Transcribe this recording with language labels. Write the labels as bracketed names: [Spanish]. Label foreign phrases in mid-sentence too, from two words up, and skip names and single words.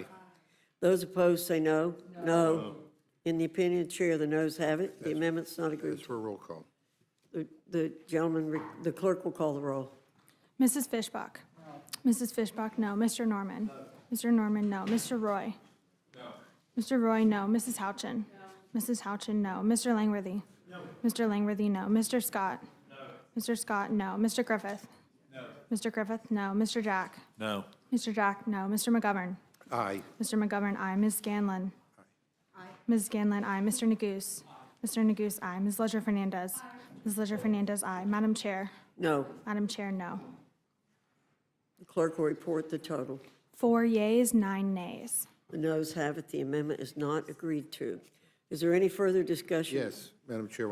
[English] Those opposed say no. No. In the opinion of the chair, the noes have it. The amendment's not agreed That's for a roll call. The gentleman, the clerk will call the roll. Mrs. Fishbach? Mrs. Fishbach, no. Mr. Norman? Mr. Norman, no. Mr. Roy? Mr. Roy, no. Mrs. Houchin? Mrs. Houchin, no. Mr. Langworthy? Mr. Langworthy, no. Mr. Scott? Mr. Scott, no. Mr. Griffith? Mr. Griffith, no. Mr. Jack? No. Mr. Jack, no. Mr. McGovern? Aye. Mr. McGovern, aye. Ms. Scanlon? Ms. Scanlon, aye. Mr. Neguse? Mr. Neguse, aye. Ms. Leisure Fernandez? Ms. Leisure Fernandez, aye. Madam Chair? No. Madam Chair, no. The clerk will report the total. 4 yeas, 9 nays. The noes have it. The amendment is not agreed to. Is there any further discussion? Yes, Madam Chairwoman.